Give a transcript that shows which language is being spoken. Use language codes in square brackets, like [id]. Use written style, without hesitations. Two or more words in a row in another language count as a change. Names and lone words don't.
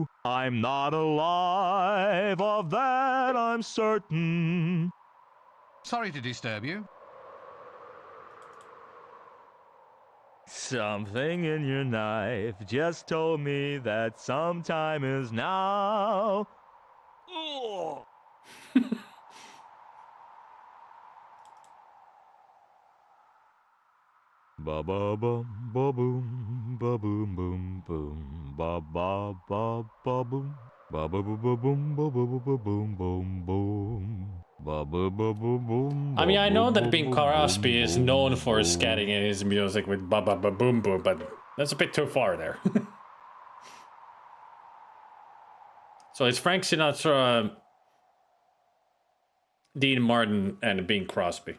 [en] I'm not alive, of that I'm certain. Sorry to disturb you. Something in your knife just told me that some time is now. Ugh. Ba ba bum ba boom ba boom boom boom ba ba ba ba boom ba ba ba ba boom ba ba ba ba boom boom boom ba ba ba ba boom. I mean, I know that Bing Crosby is known for scatting in his music with ba ba ba boom boom, but that's a bit too far there. So it's Frank Sinatra, Dean Martin, and Bing Crosby.